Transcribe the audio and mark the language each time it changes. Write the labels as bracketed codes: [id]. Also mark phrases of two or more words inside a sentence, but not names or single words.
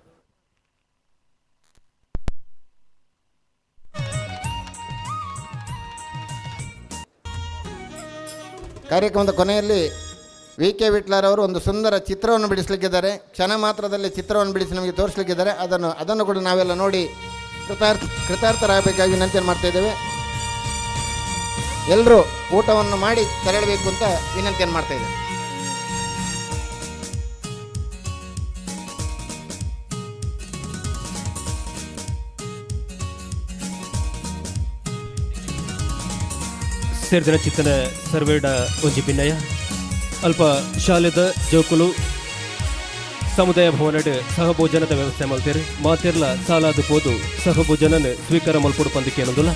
[kn] ಕಾರ್ಯಕ್ರಮದ ಕೊನೆಯಲ್ಲಿ ವಿ.ಕೆ. ವಿಟ್ಲಾರವರು ಒಂದು ಸುಂದರ ಚಿತ್ರವನ್ನು ಬಿಡಿಸಲಿಕ್ಕಿದ್ದಾರೆ. ಕ್ಷಣ ಮಾತ್ರದಲ್ಲಿ ಚಿತ್ರವನ್ನು ಬಿಡಿಸಿ ನಮಗೆ ತೋರಿಸಲಿಕ್ಕಿದ್ದಾರೆ. ಅದನ್ನು ಕೂಡ ನಾವೆಲ್ಲ ನೋಡಿ ಕೃತಾರ್ಥರಾಗಬೇಕಾಗಿ ವಿನಂತಿಯನ್ನು ಮಾಡ್ತಾ ಇದ್ದೇವೆ. ಎಲ್ಲರೂ ಊಟವನ್ನು ಮಾಡಿ ತೆರಳಬೇಕು ಅಂತ ವಿನಂತಿಯನ್ನು ಮಾಡ್ತಾ ಇದ್ದೇವೆ. [tcy] ಸೇರ್ದಿನ ಚಿತ್ತನ ಸರ್ವೇಡ ಒಂಜಿ ಪಿನ್ನಯ ಅಲ್ಪ ಶಾಲೆದ ಜೋಕುಲು ಸಮುದಾಯ ಭವನಡ್ ಸಹಭೋಜನದ ವ್ಯವಸ್ಥೆ ಮಲ್ತೇರು ಮಾತೆರ್ಲ ಸಾಲಾದ ಪೋದು ಸಹಭೋಜನನ ಸ್ವೀಕಾರ ಮಲ್ಪಡು ಪಂದಕ್ಕೆ ಅನ್ನೋದಿಲ್ಲ.